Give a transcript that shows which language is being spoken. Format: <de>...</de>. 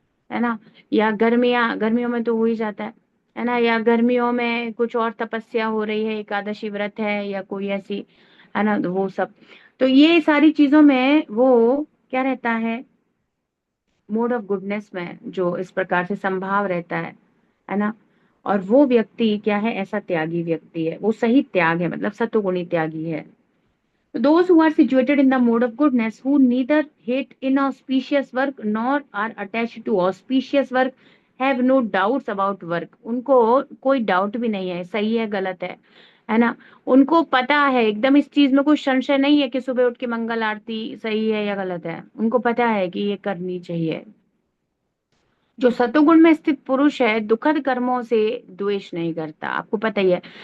<hi>है ना, या गर्मियों में तो हो ही जाता है ना, या गर्मियों में कुछ और तपस्या हो रही है, एकादशी व्रत है या कोई ऐसी, है ना, तो वो सब, तो ये सारी चीजों में वो क्या रहता है, मोड ऑफ गुडनेस में जो इस प्रकार से संभाव रहता है ना। और वो व्यक्ति क्या है, ऐसा त्यागी व्यक्ति है, वो सही त्याग है, मतलब सतोगुणी त्यागी है।</hi> <en>Those who are situated in the mode of goodness, who neither hate inauspicious work nor are attached to auspicious work, have no doubts about work.</en> <hi>उनको कोई डाउट भी नहीं है सही है गलत है ना। उनको पता है एकदम, इस चीज में कोई संशय नहीं है कि सुबह उठ के मंगल आरती सही है या गलत है, उनको पता है कि ये करनी चाहिए। जो सतोगुण में स्थित पुरुष है दुखद कर्मों से द्वेष नहीं करता, आपको पता ही है।</hi>